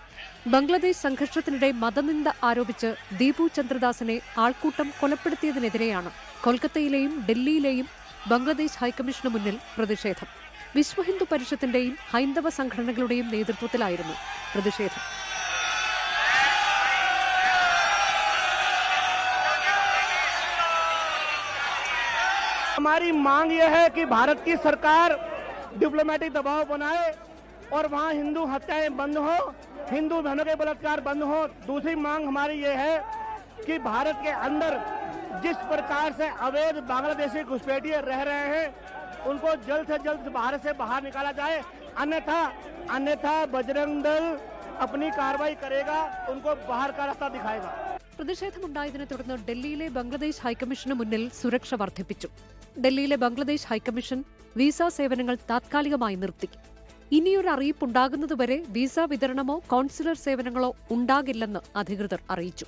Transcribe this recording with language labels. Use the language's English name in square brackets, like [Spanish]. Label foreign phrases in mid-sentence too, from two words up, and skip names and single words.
[Malayalam] ബംഗ്ലാദേശ് സംഘർഷത്തിനിടെ മതനിന്ദ ആരോപിച്ച് ദീപു ചന്ദ്രദാസിനെ ആൾക്കൂട്ടം കൊലപ്പെടുത്തിയതിനെതിരെയാണ് കൊൽക്കത്തയിലെയും ഡൽഹിയിലെയും ബംഗ്ലാദേശ് ഹൈക്കമ്മീഷന് മുന്നിൽ പ്രതിഷേധം. വിശ്വഹിന്ദു പരിഷത്തിന്റെയും ഹൈന്ദവ സംഘടനകളുടെയും നേതൃത്വത്തിലായിരുന്നു പ്രതിഷേധം. [Hindi] हमारी मांग यह है कि भारत की सरकार डिप्लोमेटिक दबाव बनाए और वहां हिंदू हत्याएं बंद हो, हिंदू बहनों के बलात्कार बंद हो। दूसरी मांग हमारी ये है कि भारत के अंदर जिस प्रकार से अवैध बांग्लादेशी घुसपैठिए रह रहे हैं उनको जल्द से जल्द भारत से बाहर निकाला जाए, अन्यथा बजरंग दल अपनी कार्रवाई करेगा, उनको बाहर का रास्ता दिखाएगा. [Malayalam] പ്രതിഷേധമുണ്ടായതിനെ തുടർന്ന് ഡൽഹിയിലെ ബംഗ്ലാദേശ് ഹൈക്കമ്മീഷന് മുന്നിൽ സുരക്ഷ വർദ്ധിപ്പിച്ചു. ഡൽഹിയിലെ ബംഗ്ലാദേശ് ഹൈക്കമ്മീഷൻ വിസ സേവനങ്ങൾ താത്കാലികമായി നിർത്തി. ഇനിയൊരു അറിയിപ്പുണ്ടാകുന്നതുവരെ വിസ വിതരണമോ കോൺസുലർ സേവനങ്ങളോ ഉണ്ടാകില്ലെന്ന് അധികൃതർ അറിയിച്ചു.